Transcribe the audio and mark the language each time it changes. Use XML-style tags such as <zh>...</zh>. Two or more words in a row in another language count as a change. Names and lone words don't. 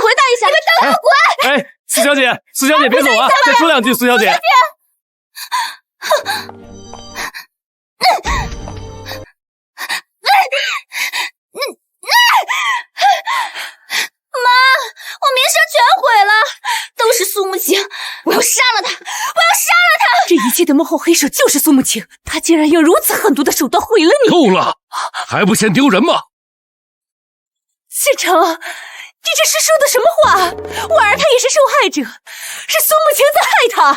<zh>請回答一下，你們都給我滾！哎，蘇小姐，蘇小姐別走啊，再說兩句，蘇小姐。媽，我名聲全毀了，都是蘇慕晴，我要殺了她，我要殺了她！這一切的幕後黑手就是蘇慕晴，她竟然用如此狠毒的手段毀了你！夠了，還不嫌丟人嗎？謝成，你這是說的什麼話？婉兒她也是受害者，是蘇慕晴在害她。</zh>